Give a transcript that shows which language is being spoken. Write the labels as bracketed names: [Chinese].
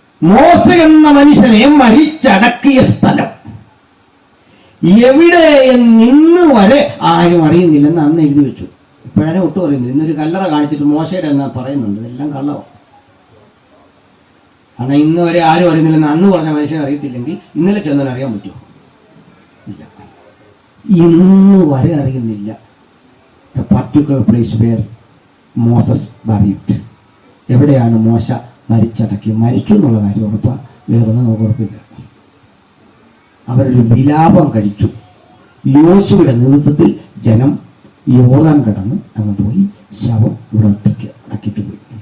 [Malayalam] മോശ എന്ന മനുഷ്യനെ മരിച്ചടക്കിയ സ്ഥലം എവിടെ നിന്ന് വരെ ആരും അറിയുന്നില്ലെന്ന് അന്ന് എഴുതി വെച്ചു. ഇപ്പോഴാണ് ഒട്ടും അറിയുന്നില്ല. ഇന്നൊരു കല്ലറ കാണിച്ചിട്ട് മോശയുടെ എന്നാ പറയുന്നുണ്ട്. ഇതെല്ലാം കള്ളവാണ്. കാരണം ഇന്ന് വരെ ആരും അറിയുന്നില്ലെന്ന് അന്ന് പറഞ്ഞ മനുഷ്യനെ അറിയത്തില്ലെങ്കിൽ ഇന്നലെ ചെന്നാൽ അറിയാൻ പറ്റുമോ? ഇല്ല, ഇന്ന് വരെ അറിയുന്നില്ല. [English] The particular place where Moses buried. [Malayalam] എവിടെയാണ് മോശ മരിച്ചടക്കി? മരിച്ചു എന്നുള്ള കാര്യം ഉറപ്പാ, വേറൊന്നും നമുക്ക് ഉറപ്പില്ല. അവരൊരു വിലാപം കഴിച്ചു. യോശുവയുടെ നേതൃത്വത്തിൽ ജനം യോർദാൻ കടന്ന് അങ്ങ് പോയി ശവം ഇവിടെ ഒറ്റയ്ക്ക് അടക്കിയിട്ട് പോയി.